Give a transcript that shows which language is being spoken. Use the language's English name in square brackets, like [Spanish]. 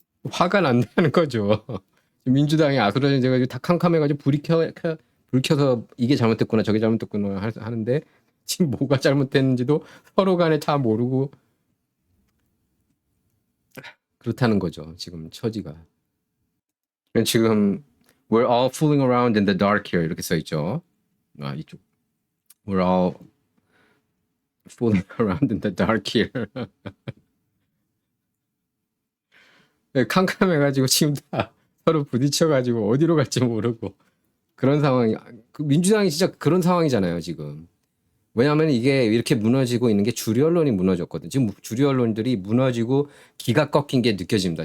[Korean] 화가 난다는 거죠. 민주당이 아수라장제가지고 다 캄캄해가지고 불 켜서 이게 잘못됐구나 저게 잘못됐구나 하는데 지금 뭐가 잘못됐는지도 서로 간에 다 모르고 그렇다는 거죠. 지금 처지가. 지금 [English] We're all fooling around in the dark here [Korean] 이렇게 써 있죠. 아 이쪽 [English] We're all fooling around in the dark here. [Korean] 네, 캄캄해가지고 지금 다 서로 부딪혀가지고 어디로 갈지 모르고 그런 상황이 그 민주당이 진짜 그런 상황이잖아요 지금. 왜냐하면 이게 이렇게 무너지고 있는 게 주류 언론이 무너졌거든. 지금 주류 언론들이 무너지고 기가 꺾인 게 느껴집니다.